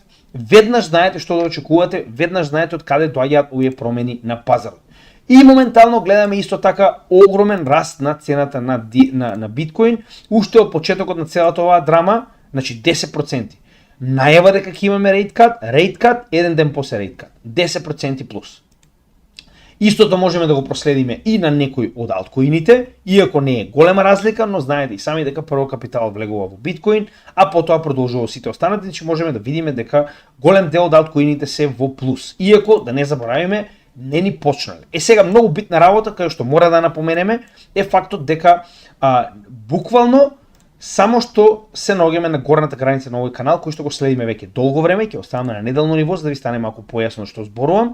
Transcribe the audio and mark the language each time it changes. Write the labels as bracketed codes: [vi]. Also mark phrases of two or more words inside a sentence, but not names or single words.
[mk] Веднаш знаете што да очекувате, веднаш знаете од каде доаѓаат овие промени на пазарот. И моментално гледаме исто така огромен раст на цената на биткоин, уште од почетокот на целата оваа драма, значи 10%. Најава дека ќе имаме [en] rate cut, [mk] еден ден после [en] rate cut, [mk] 10% плюс. Истото можеме да го проследиме и на некои од алткоините, иако не е голема разлика, но знаете и сами дека прво капитал влегува во биткоин, а потоа продолжува сите останати, значи можеме да видиме дека голем дел од алткоините се во плюс. Иако, да не заборавиме, не ни почнале. Сега многу битна работа, кај што мора да напоменеме, е фактот дека буквално само што се наоѓаме на горната граница на овој канал, кој што го следиме веќе долго време, ќе оставаме на неделно ниво за да ви стане малку појасно што зборувам.